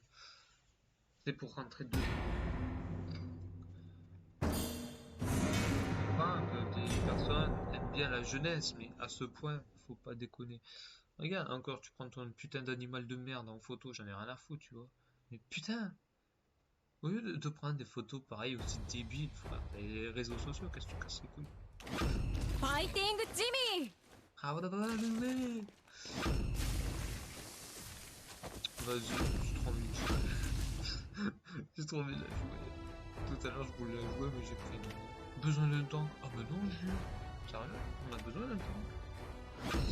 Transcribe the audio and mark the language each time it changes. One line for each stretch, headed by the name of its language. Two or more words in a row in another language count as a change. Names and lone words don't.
French: C'est pour rentrer dedans. Je comprends que des personnes aiment bien la jeunesse, mais à ce point, faut pas déconner. Regarde, encore tu prends ton putain d'animal de merde en photo, j'en ai rien à foutre, tu vois. Mais putain, au lieu de prendre des photos pareilles aussi débiles, frère, les réseaux sociaux, qu'est-ce que tu casses les couilles? ファイティングジミー Ah, voilà, voilà, désolé. Vas-y, c'est trop nul. C'est trop nul à jouer. Tout à l'heure, je voulais la jouer, mais j'ai pris non. Besoin d'un tank. Ah bah non, jure. Sérieux? On a besoin d'un tank.